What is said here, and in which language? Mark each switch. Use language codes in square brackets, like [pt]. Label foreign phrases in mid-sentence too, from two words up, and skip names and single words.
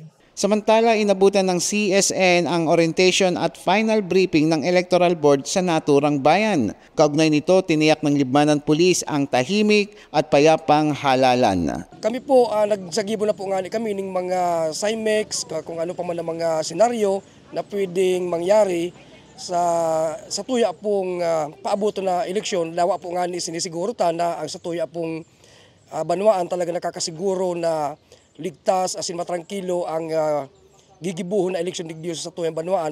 [tl] Samantala, inabutan ng CSN ang orientation at [en] final briefing [tl] ng Electoral Board sa naturang bayan. Kaugnay nito, tiniyak ng Libmanan Police ang tahimik at payapang halalan. [bik] Kami po, nagsagibo na po nga kami ng mga CIMEX, kung ano pa man ang mga senaryo na pwedeng mangyari sa tuya pong paaboto na eleksyon. Lawa po nga ni sinisiguro na ang sa tuya pong banwaan talaga nakakasiguro na ligtas, asin matrangkilo ang gigibuhon na eleksyon digdiyo sa tuyang banwaan.